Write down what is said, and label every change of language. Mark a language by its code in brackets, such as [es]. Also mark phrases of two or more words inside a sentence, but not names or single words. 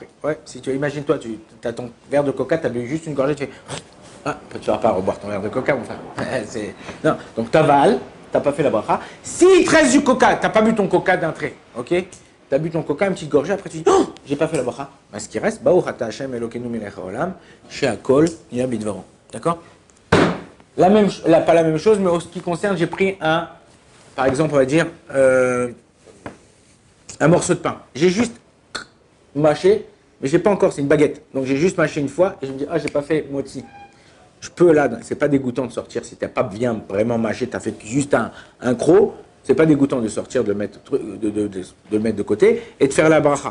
[fr] Ouais, si tu imagine-toi, tu as ton verre de coca, tu as bu juste une gorgée, tu fais tu ne vas pas reboire ton verre de coca, mon frère. Non, donc tu avales, tu n'as pas fait la bracha. S'il te reste du coca, tu n'as pas bu ton coca d'un trait, ok? Tu as bu ton coca, une petite gorgée, après tu dis, oh, j'ai pas fait la bracha. Ben, ce qui reste, [he] ברוך השם אלוקינו מלך העולם שהכל נהיה בדברו. [fr] D'accord? Pas la même chose, mais en ce qui concerne, j'ai pris par exemple, on va dire, un morceau de pain. J'ai juste mâché, mais j'ai pas encore, c'est une baguette. Donc j'ai juste mâché une fois et je me dis, ah, j'ai pas fait motzi. Je peux là, c'est pas dégoûtant de sortir si t'as pas bien vraiment mâché, t'as fait juste un croc, c'est pas dégoûtant de sortir, de le mettre de côté et de faire la bracha.